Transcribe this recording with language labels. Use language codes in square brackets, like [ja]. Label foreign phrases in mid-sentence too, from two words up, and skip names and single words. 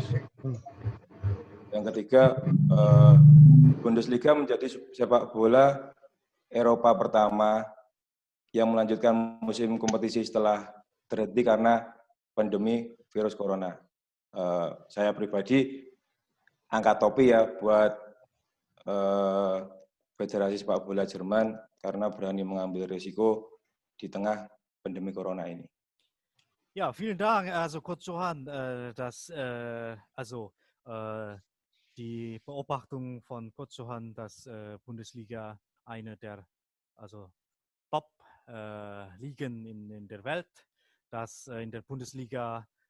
[id] Yang ketiga, Bundesliga menjadi sepak bola Eropa pertama yang melanjutkan musim kompetisi setelah terhenti karena pandemi virus corona. Saya pribadi angkat topi ya buat Federasi Sepak Bola Jerman karena berani mengambil risiko di tengah pandemi Corona ini. [de] Ja, vielen Dank, also Coach Johann, die Beobachtung von Coach Johann, dass Bundesliga eine der Top-Ligen in der Welt, dass in der Bundesliga